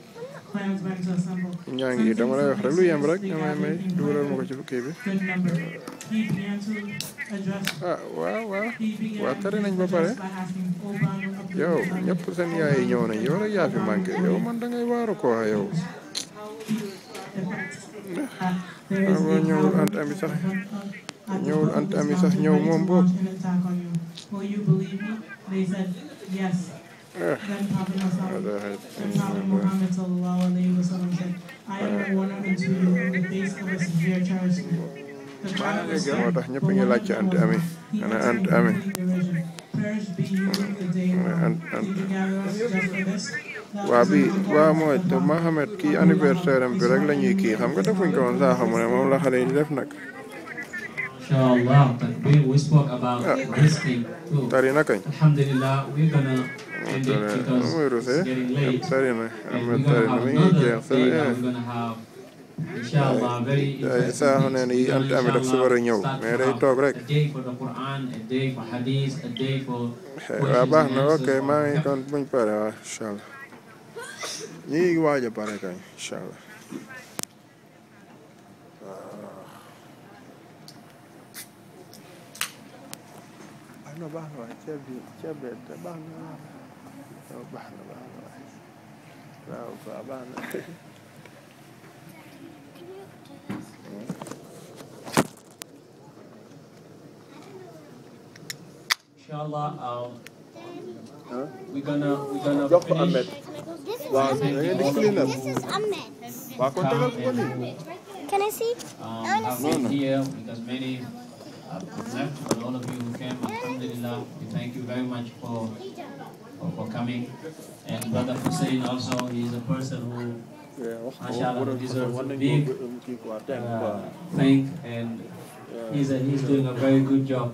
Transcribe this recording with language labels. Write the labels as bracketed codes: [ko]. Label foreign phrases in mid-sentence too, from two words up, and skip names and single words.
[wo] ñaa ngi it dama lay wax rek lu yem rek damay may dugalal ma ko ci kii bi waaw tere nañ ba pare yow ñëpp seen yaay yi ñëw nañ yow rek yaa fi manqué yow man dangay waaru ko wax yow waaw ñëwul ant ami sax ñëw moom boobu [en] Then Prophet Muhammad [ar] sallallahu alayhi wa sallam [en] said, I am one unto you in the face of a severe charge. [wo] moo tax ñëpp ngi laaj ci ant ami ana ant ami waaw mooy te Mohamed kii anniversaire am bi rek la ñuy kii xam nga defuñ ko woon saa xamu ne moom la xale yi di def nag [en] inshallah we spoke about this thing too. [wo] Tari na kañ [en] Alhamdulillah, we're gonna end it because it's getting late. [wo] Tari na [en] And we're gonna have another day that we're gonna have inshallah very [wo] saa ne ni ant ami daf si war a ñëw mais day toog rek [en] a day for the Quran, a day for hadith, a day for [wo] waaw baax na ok maa ngi kon buñ pare waaw inshallah ñi ngi waaj a pare kañ inshallah no baax na waay ceeb bi baax na waaw baax na waaw baax na [en] inshallah we're gonna [wo] jox ko [en] finish. [wo] waaw da ngeen di [en] clean up [wo] waaw kon tegal ko ni [en] Can I see? Have here because many left, but all of you who came, alhamdulillah, we thank you very much for coming. And Brother Hussein also, he is a person who, mashallah, deserves a big thank, and he's doing a very good job.